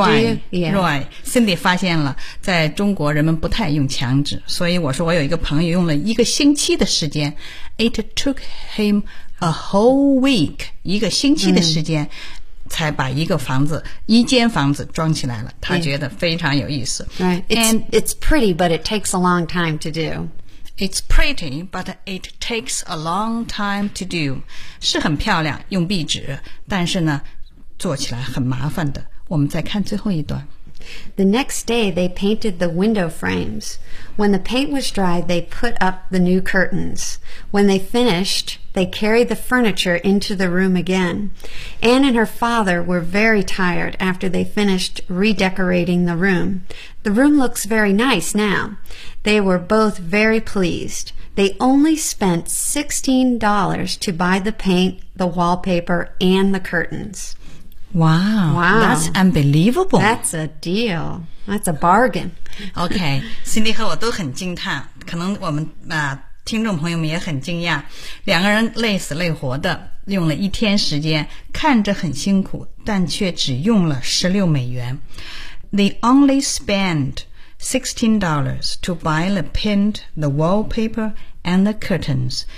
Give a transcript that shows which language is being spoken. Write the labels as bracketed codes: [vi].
[zh] Right, Cindy 发现了，在中国人们不太用墙纸，所以我说我有一个朋友用了一个星期的时间 ， [en] it took him a whole week， [zh] 一个星期的时间，才把一个房子一间房子装起来了。他觉得非常有意思。 [en] Right, it's pretty, but it takes a long time to do. It's pretty, but it takes a long time to do. [zh] 是很漂亮，用壁纸，但是呢，做起来很麻烦的。我们再看最后一段。 [en] The next day, they painted the window frames. When the paint was dry, they put up the new curtains. When they finished, they carried the furniture into the room again. Anne and her father were very tired after they finished redecorating the room. The room looks very nice now. They were both very pleased. They only spent $16 to buy the paint, the wallpaper, and the curtains. Wow, that's unbelievable. That's a deal. That's a bargain. [zh] Okay, Cindy 和我都很惊叹，可能我们听众朋友们也很惊讶。两个人累死累活的用了一天时间，看着很辛苦，但却只用了16美元。 [en] They only spent $16 to buy the paint, the wallpaper, and the curtains.